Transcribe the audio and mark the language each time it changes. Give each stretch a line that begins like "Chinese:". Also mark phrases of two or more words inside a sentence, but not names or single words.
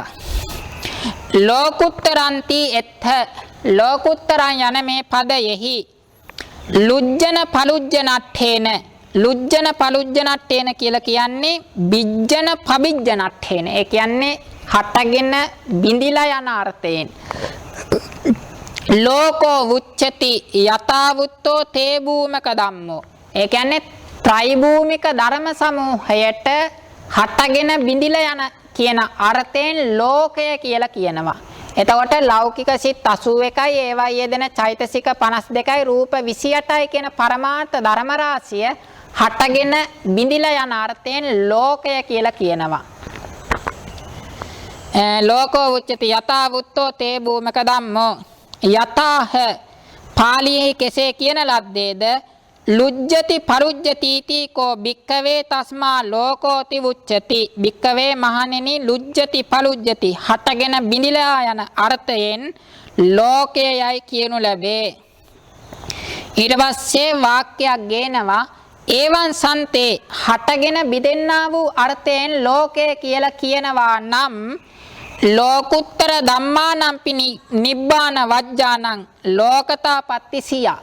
Pali: ලෝකුත්තරන්ති එත්ථ ලෝකුත්තරං
Sinhala: යන මේ පදයෙහි
Pali: ලුජ්ජන පලුජ්ජනට්ඨේන ලුජ්ජන පලුජ්ජනට්ඨේන
Sinhala: කියලා කියන්නේ
Pali: බිජ්ජන පබිජ්ජනට්ඨේන.
Sinhala: ඒ කියන්නේ හටගෙන බිඳිලා යන අර්ථයෙන්
Pali: ලෝකෝ උච්චති යතාවුත්තෝ තේ භූමක ධම්මෝ.
Sinhala: ඒ කියන්නේ ත්‍රිභූමික ධර්ම සමූහයට හටගෙන බිඳිලා යන කියන අර්ථයෙන් ලෝකය කියලා කියනවා. එතකොට ලෞකික සිත් 81යි ඒවා යෙදෙන චෛතසික 52යි රූප 28යි කියන පරමාර්ථ ධර්ම රාශිය හටගෙන බිඳිලා යන අර්ථයෙන් ලෝකය කියලා කියනවා.
Pali: ලෝකෝ උච්චති යතා වුත්තෝ තේ භූමක ධම්මෝ යතාහ
Sinhala: පාලියෙහි කෙසේ කියන ලද්දේද
Pali: ලුජ්ජති පරුජ්ජති තීකෝ භික්ඛවේ තස්මා ලෝකෝති උච්චති භික්ඛවේ මහණෙනි ලුජ්ජති පරුජ්ජති
Sinhala: හටගෙන බිඳිලා යන අර්ථයෙන් ලෝකයයි කියනු ලැබේ. ඊට පස්සේ වාක්‍යයක් ගේනවා
Pali: ඒවං සන්තේ
Sinhala: හටගෙන බිඳෙන්නා වූ අර්ථයෙන් ලෝකය කියලා කියනවා නම්
Pali: ලෝකුත්තර ධම්මානම්පි නිබ්බාන වජ්ජානං ලෝකතා පත්තිසියා.